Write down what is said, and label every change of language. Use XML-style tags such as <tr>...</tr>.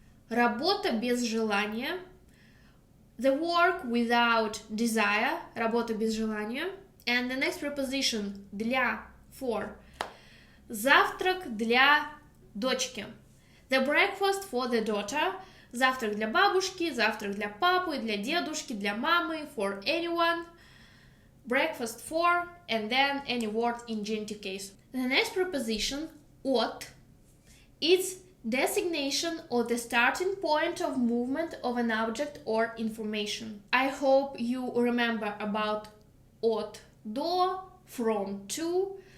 <ru>Работа без желания.</ru> <en>The work without desire.</en> <ru>Работа без желания.</ru> <en>And the next preposition для, for.</en> <ru>Завтрак для дочки.</ru> <en>The breakfast for the daughter.</en> <ru>Завтрак для бабушки, завтрак для папы, для дедушки, для мамы,</ru> <en>for anyone. Breakfast for, and then any word in genitive case. The next preposition, от, it's designation or the starting point of movement of an object or information. I hope you remember about от, до, from, to.</en>